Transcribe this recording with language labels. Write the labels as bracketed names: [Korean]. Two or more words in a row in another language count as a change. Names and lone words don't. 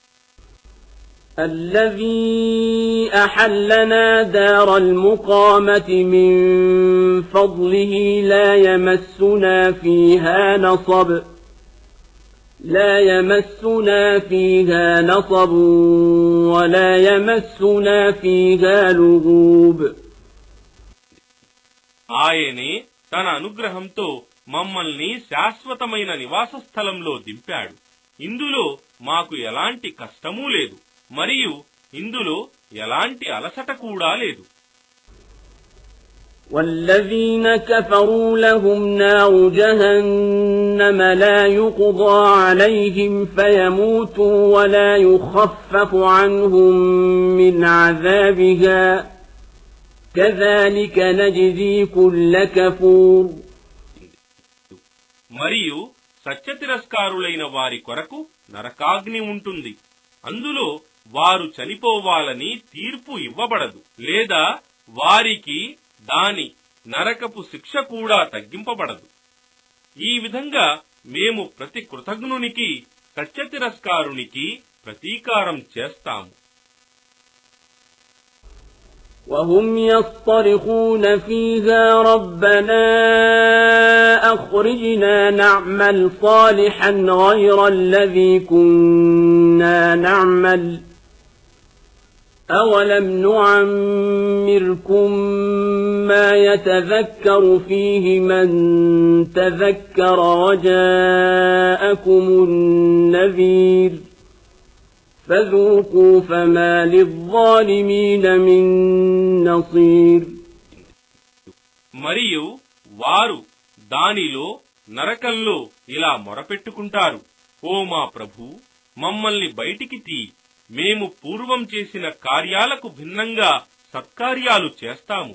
[Arabic] الذي أحلنا دار المقامة من فضله لا يمسنا فيها نصب ولا يمسنا فيها لغوب. [Telugu] ఆయనే తన అనుగ్రహంతో మమ్మల్ని శాశ్వతమైన నివాస స్థలంలో దింపాడు. ఇందులో మాకు ఎలాంటి కష్టమూ లేదు మరియు ఇందులో ఎలాంటి అలసట కూడా లేదు. [Arabic] والذين كفروا لهم نار جهنم لا يقضى عليهم فيموتوا ولا يخفف عنهم من عذابها كذلك نجزي كل كفور. [Telugu] మరియు సత్యతిరస్కారులైన వారి కొరకు నరకాగ్ని ఉంటుంది. అందులో వారు చనిపోవాలని తీర్పు ఇవ్వబడదు, లేదా వారికి దాని నరకపు శిక్ష కూడా తగ్గింపబడదు. ఈ విధంగా మేము ప్రతి కృతజ్ఞునికి, సత్యతిరస్కారునికి ప్రతీకారం చేస్తాము. [Arabic] وهم يصطرخون فيها ربنا أخرجنا نعمل صالحا غير الذي كنا نعمل أولم نعمركم ما يتذكر فيه من تذكر وجاءكم النذير فذوقوا فما للظالمين من نصير. [Telugu] మరియు వారు దానిలో నరకంలో ఇలా మొరపెట్టుకుంటారు, ఓ మా ప్రభూ, మమ్మల్ని బయటికి తీ, మేము పూర్వం చేసిన కార్యాలకు భిన్నంగా సత్కార్యాలు చేస్తాము.